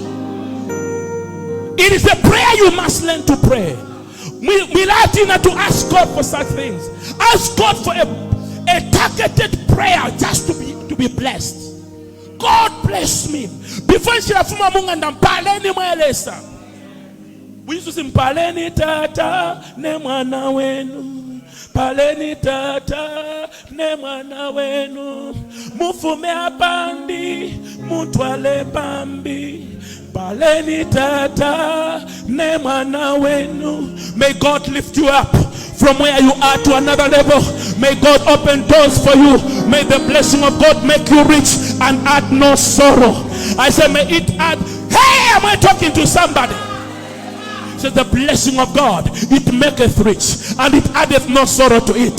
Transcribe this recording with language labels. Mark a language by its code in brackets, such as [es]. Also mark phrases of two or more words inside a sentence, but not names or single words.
[en] It is a prayer you must learn to pray. We like to ask God for such things. Ask God for a targeted prayer just to be blessed. God bless me. Before we used to sing [bem] paleni tata ne mwana wenu, paleni tata ne mwana wenu, mufume apandi mutwale pambi, paleni tata ne mwana wenu. [en] May God lift you up from where you are to another level. May God open doors for you. May the blessing of God make you rich and add no sorrow. I say may it add. Hey, am I talking to somebody? Says the blessing of God, it maketh rich and it addeth no sorrow to it.